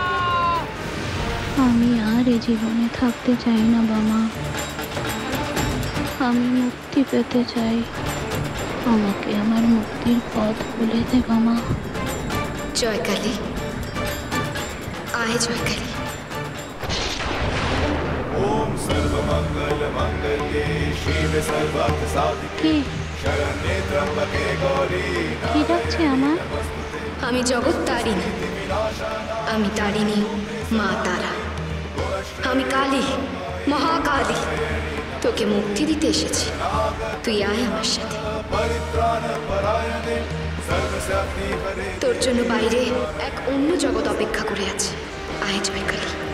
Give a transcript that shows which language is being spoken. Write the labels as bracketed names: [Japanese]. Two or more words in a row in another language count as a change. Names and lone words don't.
[Bangla] আমি আর এই জীবনে থাকতে চাই না বাবা, আমি মুক্তি পেতে চাই। আমাকে আমার মুক্তির পথ বলে দে বাবা। জয় কালী, আয় জয় কালী। [Sanskrit] ओम सर्वमंगल मंगल्ये शिवे सर्वार्थ साधिके [Bangla] কি [Sanskrit] शरण्ये त्र्यंबके गौरी [Bangla] কি ডাকছে আমার? আমি জগৎ তারিণী, আমি তারিণী মা তারা, আমি কালী, মহাকালী। তোকে মুক্তি দিতে এসেছি, তুই আয় আমার সাথে। [Sanskrit] परित्राण परायणे सर्वशक्ति हरे [Bangla] তোর জন্য বাইরে এক অন্য জগৎ অপেক্ষা করে আছে, আয় জয় কালী।